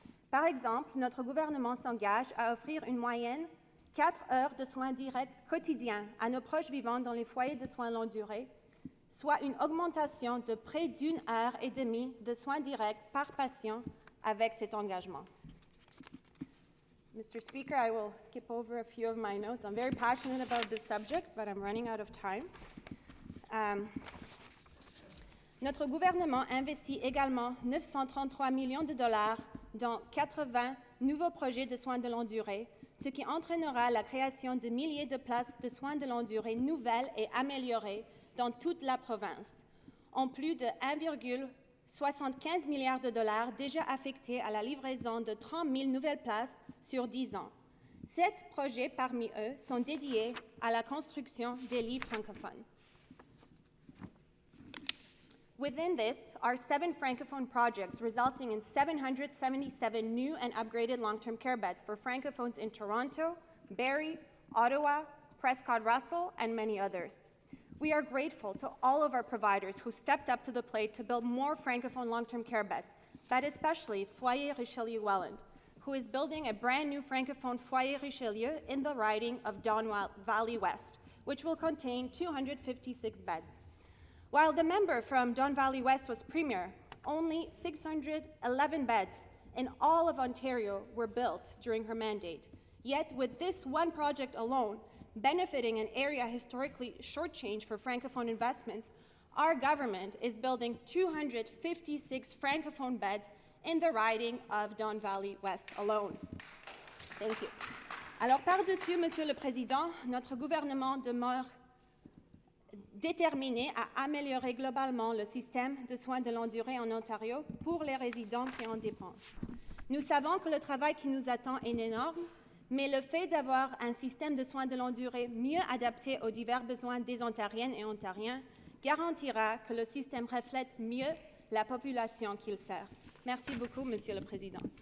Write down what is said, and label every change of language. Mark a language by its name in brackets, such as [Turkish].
[French] Par exemple, notre gouvernement s'engage à offrir une moyenne 4 heures de soins directs quotidiens à nos proches vivant dans les foyers de soins longue durée, soit une augmentation de près d'1 heure et demie de soins directs par patient avec cet engagement. [English] Mr. Speaker, I will skip over a few of my notes. I'm very passionate about this subject, but I'm running out of time. [French] Notre gouvernement investit également 933 millions de dollars dans 80 nouveaux projets de soins de longue durée, ce qui entraînera la création de milliers de places de soins de longue durée nouvelles et améliorées dans toute la province, en plus de 1,75 milliard de dollars déjà affectés à la livraison de 30 000 nouvelles places sur 10 ans. 7 projets parmi eux sont dédiés à la construction des lits francophones. [English] Within this are 7 Francophone projects resulting in 777 new and upgraded long-term care beds for Francophones in Toronto, Barrie, Ottawa, Prescott-Russell, and many others. We are grateful to all of our providers who stepped up to the plate to build more Francophone long-term care beds, but especially Foyer Richelieu-Welland, who is building a brand new Francophone Foyer Richelieu in the riding of Don Valley West, which will contain 256 beds. While the member from Don Valley West was premier, only 611 beds in all of Ontario were built during her mandate. Yet with this one project alone, benefiting an area historically shortchanged for Francophone investments, our government is building 256 Francophone beds in the riding of Don Valley West alone. Thank you. [French] Alors par-dessus, Monsieur le Président, notre gouvernement demeure déterminé à améliorer globalement le système de soins de longue durée en Ontario pour les résidents qui en dépendent. Nous savons que le travail qui nous attend est énorme, mais le fait d'avoir un système de soins de longue durée mieux adapté aux divers besoins des Ontariennes et Ontariens garantira que le système reflète mieux la population qu'il sert. Merci beaucoup, Monsieur le Président.